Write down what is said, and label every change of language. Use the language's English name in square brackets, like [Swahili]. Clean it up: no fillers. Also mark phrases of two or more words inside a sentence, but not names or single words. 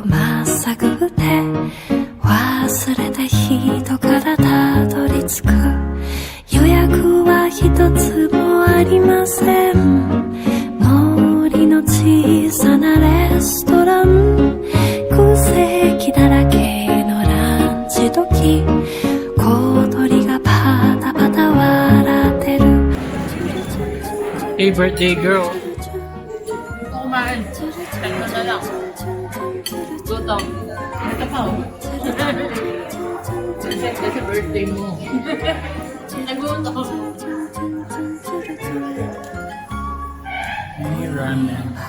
[Japanese] まっさぐって忘れた人からたどり着く予約は一つもありません森の小さなレストラン空席だらけのランチ時小鳥がパタパタ笑ってる [English] Hey, birthday girl. Kumain. [Filipino] Kalma na lang. Gutom. Ito pa oh. Kasi birthday mo. Nagutom. May ramen.